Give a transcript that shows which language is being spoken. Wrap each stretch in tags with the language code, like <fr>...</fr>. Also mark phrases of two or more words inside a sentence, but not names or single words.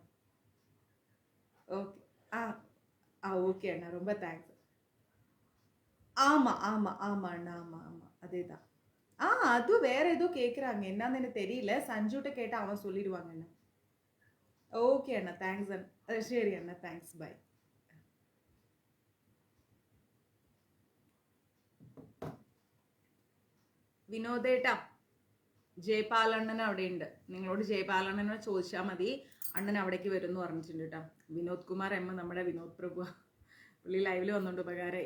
<ta>ஓகே, ஓகே அண்ணா, ரொம்ப தேங்க்ஸ். ஆமாம் ஆமாம் ஆமாம் அண்ணா, ஆமாம் ஆமாம், அதே தான். அதுவும் வேற ஏதோ கேட்குறாங்க, என்னன்னு எனக்கு தெரியல. சஞ்சுட்ட கேட்டால் அவன் சொல்லிடுவாங்க அண்ணா. ஓகே அண்ணா, தேங்க்ஸ் அண்ணா. சரி அண்ணா,</ta> <en>thanks, bye.</en> <ml>വിനോദേട്ടാ, ജയപാലണ്ണൻ അവിടെ ഉണ്ട്. നിങ്ങളോട് ജയപാലണ്ണനെ ചോദിച്ചാൽ മതി, അണ്ണൻ അവിടേക്ക് വരും എന്ന് പറഞ്ഞിട്ടുണ്ട് കേട്ടോ. വിനോദ് കുമാർ എം, നമ്മുടെ വിനോദ് പ്രഭു, പുള്ളി ലൈവിൽ വന്നുകൊണ്ട് ഉപകാരമായി.</ml>